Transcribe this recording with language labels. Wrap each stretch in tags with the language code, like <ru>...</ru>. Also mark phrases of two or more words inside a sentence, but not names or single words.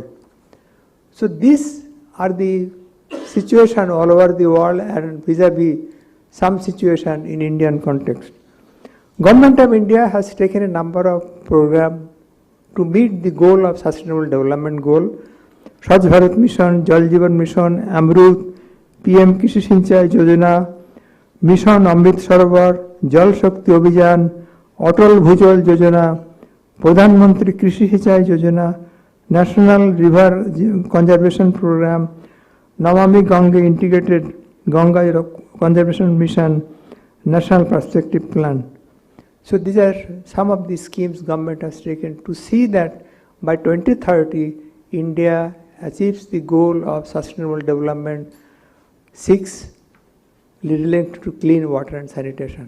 <en>So these are the situation all over the world and vis-a-vis some situation in Indian context. Government of India has taken a number of programs to meet the goal of Sustainable Development Goal. Swachh Bharat Mission, Jal Jeevan Mission, Amrut, PM Krishi Sinchai Yojana, Mission Amrit Sarovar, Jal Shakti Abhiyan, Atal Bhujal Yojana, Pradhan Mantri Krishi Sinchai Yojana, National River Conservation Program, Namami Gange Integrated Ganga Conservation Mission, National Perspective Plan. So these are some of the schemes government has taken to see that by 2030, India achieves the goal of Sustainable Development 6 linked to clean water and sanitation.</en>